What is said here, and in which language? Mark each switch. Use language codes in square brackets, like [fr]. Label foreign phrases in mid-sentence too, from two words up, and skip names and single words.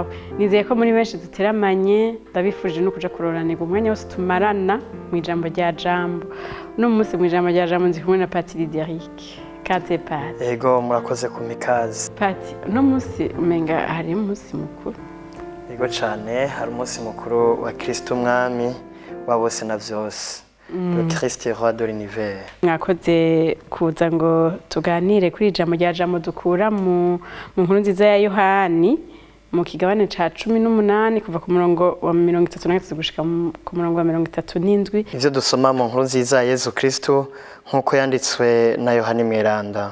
[rn] Nizeye ko muri benshi duteramanye, ndabifuje no kuja kuroranirwa umwanya wose tumarana mu ijambo rya jambo. No munsi mu ijambo rya jambo nzi kumwe na Patiri Derrick. Kaze Pati. Ego murakoze ku mikazi. Pati, no munsi umenga hari umunsi mukuru. Ego cane, hari umunsi mukuru wa Kristo Umwami wa bose na vyose. [fr] Le Christ roi de l'univers. [rn] Mwakoze kuza ngo tuganire kuri ijambo rya jambo dukura mu nkuru nziza ya Yohani mu kigabane ca 18 kuva ku murongo wa 33 gushika ku murongo wa 37. Ivyo dusoma mu nkuru nziza ya Yesu Kristo nkuko yanditswe na Yohani Mweranda.